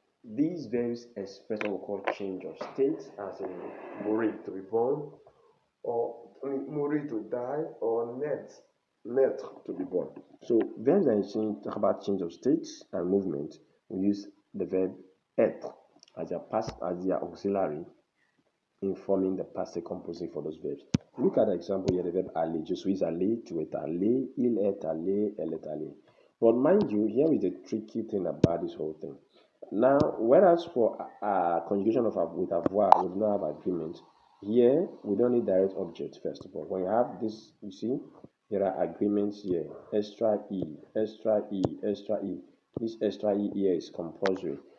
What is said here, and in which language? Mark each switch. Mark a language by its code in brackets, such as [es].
[en] These verbs express what we call change of state, as in mourir to be born, or mourir to die, or naître to be born. So verbs that talk about change of state and movement, we use the verb être as their auxiliary in forming the passive composite for those verbs. Look at the example here, the verb aller. [fr] Je suis allé, tu es allé, il est allé, elle est allée. [en] But mind you, here is the tricky thing about this whole thing. Now, whereas for conjugation of with avoir, we do not have agreement. Here, we don't need direct object first of all. When you have this, you see, there are agreements here. Extra e, extra e, extra e. This extra e here is compulsory.